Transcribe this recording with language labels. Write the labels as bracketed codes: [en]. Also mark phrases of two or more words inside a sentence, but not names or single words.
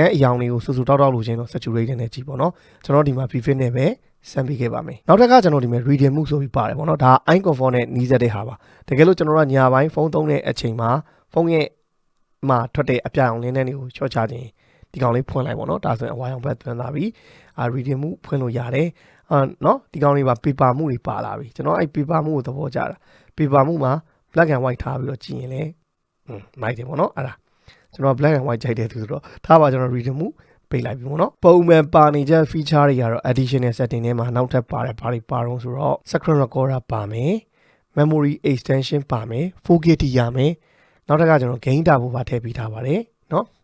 [my] အယောင်တွေကိုဆူတောက်လို့ချင်းတော့ saturated နဲ့ကြည့်ပေါ့နော်ကျွန်တော်ဒီမှာ vivid နဲ့ပဲစမ်းပေးခဲ့ပါမယ်နောက်တစ်ခါကျွန်တော်ဒီမှာ [en] reading mode [my] ဆိုပြီးပါတယ်ပေါ့နော်ဒါ [en] eye comfort [my] နဲ့နီးစပ်တဲ့ဟာပါတကယ်လို့ကျွန် တော်ကညာပိုင်းဖုန်းသုံးတဲ့အချိန်မှာဖုန်းရဲ့မှာထွက်တဲ့အပြာရောင်လင်းတဲ့တွေကိုချော့ချခြင်းဒီကောင်လေးဖွင့်လိုက်ပေါ့နော်ဒါဆိုရင်အဝါရောင်ဘက်သွင်းလာပြီreading mode ဖွင့်လို့ရတယ်နော်ဒီကောင်လေးပါ [en] paper mode [my] တွေပါလာပြီကျွန်တော်အဲ့ [en] paper mode [my] ကိုသဘောကျတာ [en] paper mode [my] မှာ [en] black and white [my] ထားပြီးတော့ကြည့်ရင်လည်းမိုက်တယ်ပေါ့နော်အဲ့ဒါကျွန်တော် [en] black and white [my] ကြိုက်တယ်သူဆိုတော့ထားပါကျွန်တော် [en] reading mode [my] ပေးလိုက်ပြီပေါ့နော်ပုံမှန်ပါနေကြ feature တွေကတော့ [en] additional setting [my] ထဲမှာနောက်ထပ်ပါတယ်ဘာတွေပါတော့ဆိုတော့ [en] screen recorder [my] ပါမယ် [en] memory extension [my] ပါမယ် 4K ထိရမယ်နောက်ထပ်ကကျွန်တော် [en] gain turbo [my] ပါထည့်ပေးထားပါတယ်နော်